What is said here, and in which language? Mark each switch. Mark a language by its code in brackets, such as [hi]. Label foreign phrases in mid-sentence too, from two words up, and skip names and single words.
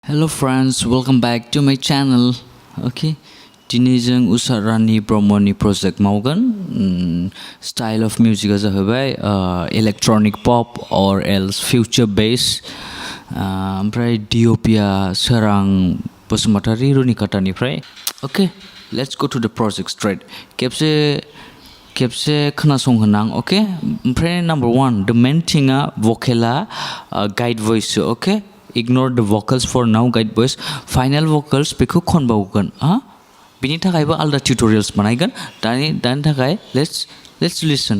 [en] Hello friends, welcome back to my channel. [brx] Okay, दिनै जों उषा रानी ब्रह्मनि project मावगोन. [en] Style of music जाहैबाय electronic pop or else future bass. [brx] ओमफ्राय DOP सोरां बसुमतारी रुनिकाटानिफ्राय. [en] Okay, let's go to the project straight. [brx] खेबसे खोनासंहोनां. [en] Okay, ओमफ्राय number 1, the main thingआ vocala guide voice. Okay. Ignore the vocals for now, guide voice. Final vocals [brx] बेखौ खनबावगोन. बिनि थाखायबो आलदा tutorials बानायगोन. दानि थाखाय [en] let's listen.